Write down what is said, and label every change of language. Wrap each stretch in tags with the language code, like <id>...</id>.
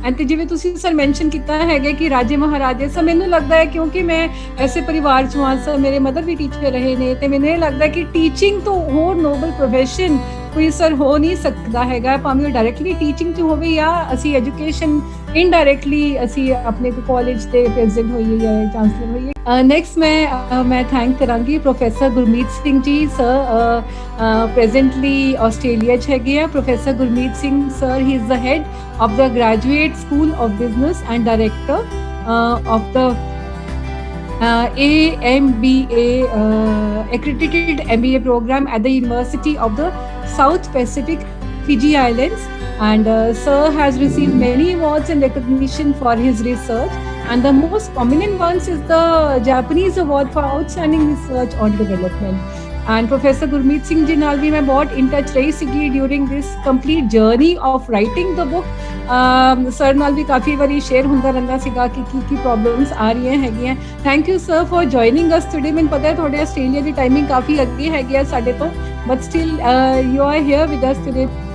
<pa>ਅਤੇ ਜਿਵੇਂ ਤੁਸੀਂ ਸਰ ਮੈਂਸ਼ਨ ਕੀਤਾ ਹੈਗਾ ਕਿ ਰਾਜੇ ਮਹਾਰਾਜੇ ਸਾ, ਮੈਨੂੰ ਲੱਗਦਾ ਹੈ ਕਿਉਂਕਿ ਮੈਂ ਐਸੇ ਪਰਿਵਾਰ ਚੋਂ ਆ ਸਰ, ਮੇਰੇ ਮਦਰ ਵੀ ਟੀਚਰ ਰਹੇ ਨੇ ਤੇ ਮੈਨੂੰ ਇਹ ਲੱਗਦਾ ਕਿ ਟੀਚਿੰਗ ਤੋਂ ਹੋਰ ਨੋਬਲ ਪ੍ਰੋਫੈਸ਼ਨ ਕੋਈ ਸਰ ਹੋ ਨਹੀਂ ਸਕਦਾ ਹੈਗਾ, ਭਾਵੇਂ ਉਹ ਡਾਇਰੈਕਟਲੀ ਟੀਚਿੰਗ 'ਚ ਹੋਵੇ ਜਾਂ ਅਸੀਂ ਐਜੂਕੇਸ਼ਨ ਇਨਡਾਇਰੈਕਟਲੀ ਅਸੀਂ ਆਪਣੇ ਕਾਲਜ ਦੇ ਪ੍ਰੈਜ਼ੀਡੈਂਟ ਹੋਈਏ ਜਾਂ ਚਾਂਸਲਰ ਹੋਈਏ। ਨੈਕਸਟ ਮੈਂ ਥੈਂਕ ਕਰਾਂਗੀ professor Gurmeet Singh ji sir, presently Australia 'ਚ ਹੈਗੇ ਆ।</pa> <en>Professor Gurmeet Singh sir, he is the head of the graduate school of business and director of the AMBA accredited MBA program at the University of the South Pacific Fiji Islands, and sir has received many awards and recognition for his research, and the most prominent ones is the Japanese Award for Outstanding Research on Development. And Professor Gurmeet Singh ji</en> <pa>ਨਾਲ ਵੀ ਮੈਂ ਬਹੁਤ</pa> <en>in touch</en> <pa>ਰਹੀ ਸੀਗੀ</pa> <en>during this complete journey of writing the book.</en> <pa>Sir ਨਾਲ ਵੀ ਕਾਫੀ ਵਾਰੀ share ਹੁੰਦਾ ਰਹਿੰਦਾ ਸੀਗਾ ਕਿ ਕੀ ਪ੍ਰੋਬਲਮਸ ਆ ਰਹੀਆਂ ਹੈਗੀਆਂ।</pa> <en>Thank you sir for joining us today.</en> <pa>ਮੈਨੂੰ ਪਤਾ ਹੈ ਤੁਹਾਡੇ ਆਸਟ੍ਰੇਲੀਆ ਦੀ ਟਾਈਮਿੰਗ ਕਾਫੀ ਅੱਗੇ ਹੈਗੀ ਆ ਸਾਡੇ ਤੋਂ,</pa> <en>But still you are here with us today.</en>